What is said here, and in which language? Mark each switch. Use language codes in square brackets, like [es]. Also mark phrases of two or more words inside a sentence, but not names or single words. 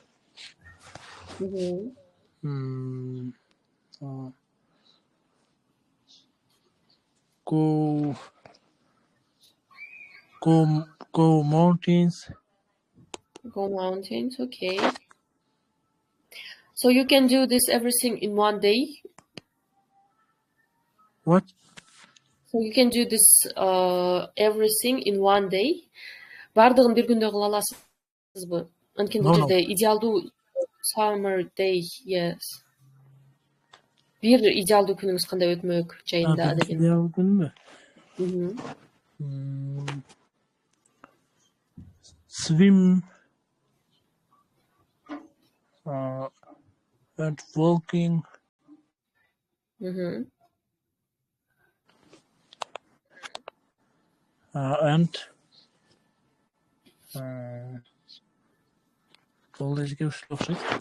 [en] Go mountains. Go mountains, okay. So you can do this everything in one day? What? So you can do this everything in one day? [ky] Бардыгын бир күндө кыла аласызбы? Анткени бул жерде идеалдуу [en] summer day, [ky] yes. Бир идеалдуу күнүңүз кандай өтмөк жайында деген. Идеалдуу күнмү? [en] Swim and walking. And all these gives okşayt.